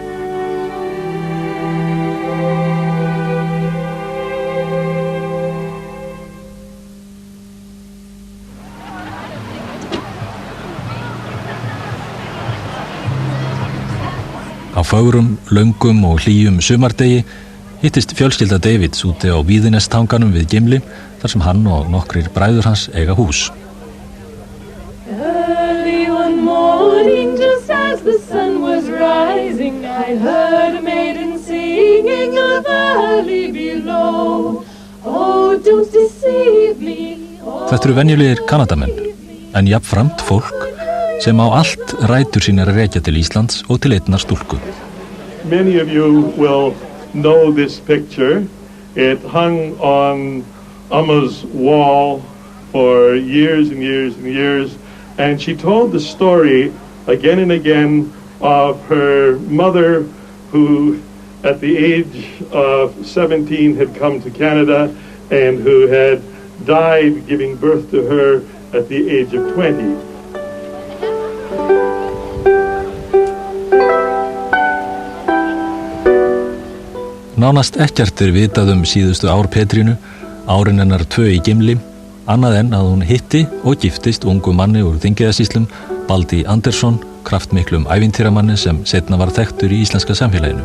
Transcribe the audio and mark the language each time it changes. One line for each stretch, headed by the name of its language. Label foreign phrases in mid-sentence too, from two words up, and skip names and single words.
Icelandic: Á fögrum, löngum og hlýjum sumardegi hittist fjölskylda Davids úti á Víðinestanganum við Gimli, þar sem hann og nokkrir bræður hans eiga hús.
English: Early one morning, just as the sun was rising, I heard a maiden singing in the valley below. Oh, don't deceive me.
Icelandic: Þetta venjulegir Kanadamenn, en jafnframt fólk sem á allt rætur sínar rekja til Íslands og til einnar stúlku.
English: Many of you will know this picture. It hung on Amma's wall for years and years and years, and she told the story again and again of her mother who at the age of 17 had come to Canada and who had died giving birth to her at the age of 20.
Icelandic: Nánast ekkert vitað síðustu ár Petrínu, árin hennar 2 í Gimli, annað en að hún hitti og giftist ungum manni úr Þingeyjarsýslum, Baldi Andersson, kraftmiklum ævintýramanni sem seinna var þekktur í íslenska samfélaginu.